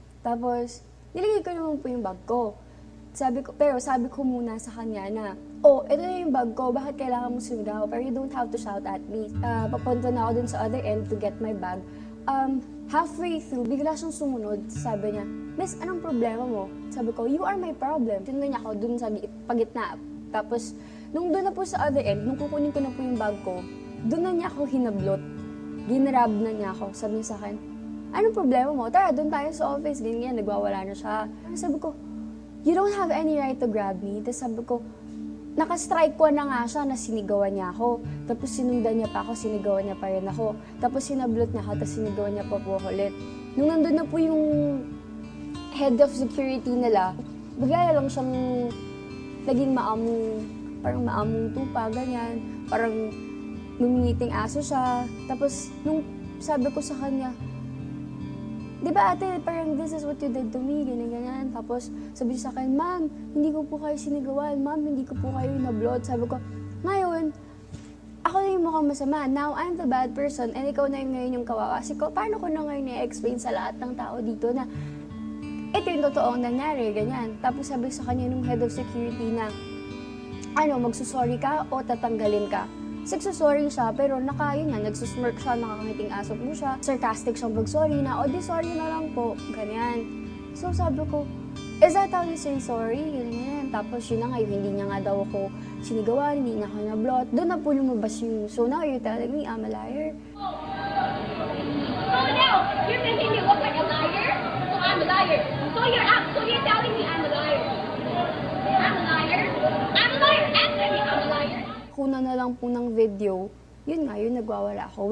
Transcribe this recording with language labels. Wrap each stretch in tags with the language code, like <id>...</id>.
<tl>Tapos, nilagay ko naman po yung bag ko. Pero sabi ko muna sa kanya na, "Oh, ito na yung bag ko, bakit kailangan mo sumigaw?</tl> <en>Pero you don't have to shout at me."</en> <tl>Papunta na ako dun sa</tl> <en>other end to get my bag.</en> <tl>Halfway through, bigla siyang sumunod. Sabi niya, "Miss, anong problema mo?"</tl> <en>Sabi ko, "You are my problem."</en> <tl>Tinunod niya ako dun sa pagitna. Tapos, nung doon na po sa other end, nung kukunin ko na po yung bag ko, doon na niya ako hinablot. Ginrab na niya ako. Sabi niya sa akin, "Anong problema mo? Tara, doon tayo sa office." Ganyan, nagwawala na siya.</tl> <en>Sabi ko, "You don't have any right to grab me."</en> <tl>Tapos sabi ko, naka-strike ko na nga siya na sinigawan niya ako. Tapos sinundan niya pa ako, sinigawan niya pa rin ako. Tapos sinablot niya ako, tapos sinigawan niya pa po ako ulit. Nung nandun na po yung head of security nila, bigla lang siyang naging parang maamong tupa, ganyan. Parang numingiting aso siya. Tapos nung sabi ko sa kanya, "Di ba ate, parang</tl> <en>this is what you did to me,"</en> <tl>ganyan. Tapos sabi niya sa akin, "Ma'am, hindi ko po kayo sinigawan. Ma'am, hindi ko po kayo nablot." Sabi ko, "Ngayon, ako na yung mukhang masama.</tl> <en>Now, I'm the bad person</en> <tl>and ikaw na yung ngayon yung kawawa." Kasi paano ko na ngayon i-explain sa lahat ng tao dito na ito yung totoong nangyari, ganyan. Tapos sabi sa kanya nung head of security na, magsusorry ka o tatanggalin ka. Nagsusorry siya, pero yun nga, nagsusmirk siya, nakangiting aso po siya. Sarcastic siyang mag-sorry na, "O di sorry na lang po," ganyan.</tl> <en>So sabi ko, "Is that how you say sorry?"</en> <tl>Ganyan. Tapos yun na nga, hindi niya nga daw ako sinigawan, hindi niya ako nablot. Doon na po lumabas yung,</tl> <en>"So now you're telling me I'm a liar?" So now, you're making me look like a liar? So I'm a liar. So you're telling me I'm a liar? I'm a liar? I'm a liar! Answer me, I'm a liar!</en> <tl>Kuna na lang po ng video, yun nga, yun nagwawala ako.</tl>